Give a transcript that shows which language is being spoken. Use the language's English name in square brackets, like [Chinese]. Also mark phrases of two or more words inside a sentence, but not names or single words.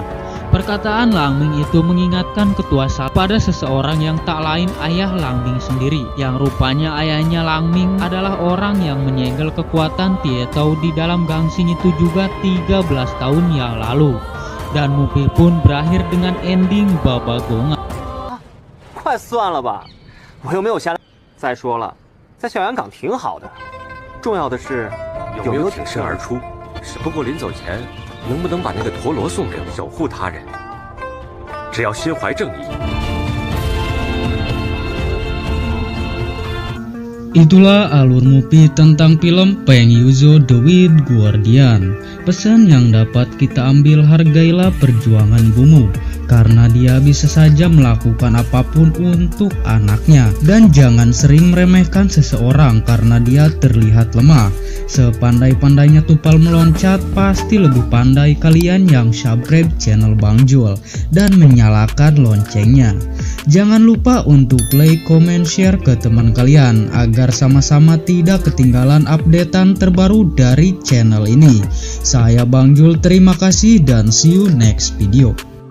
[Indonesian] Perkataan Lang Ming itu mengingatkan ketua Salen pada seseorang yang tak lain ayah Lang Ming sendiri, yang rupanya ayahnya Lang Ming adalah orang yang menyegel kekuatan Tietao di dalam gangsing itu juga 13 tahun yang lalu. Dan movie pun berakhir dengan ending babagongan. [Chinese] 快算了吧，我又没有下来。再说了，在小阳港挺好的，重要的是有没有挺身而出。不过临走前，能不能把那个陀螺送给我，守护他人？只要心怀正义。 [Indonesian] Itulah alur movie tentang film Peng Yuzo The White Guardian. Pesan yang dapat kita ambil, hargailah perjuangan ibumu, karena dia bisa saja melakukan apapun untuk anaknya. Dan jangan sering meremehkan seseorang karena dia terlihat lemah. Sepandai-pandainya Tupal meloncat, pasti lebih pandai kalian yang subscribe channel Bang Jul dan menyalakan loncengnya. Jangan lupa untuk [English] like, comment, share [Indonesian] ke teman kalian agar sama-sama tidak ketinggalan updatean terbaru dari channel ini. Saya Bang Jul, terima kasih dan [English] see you next video.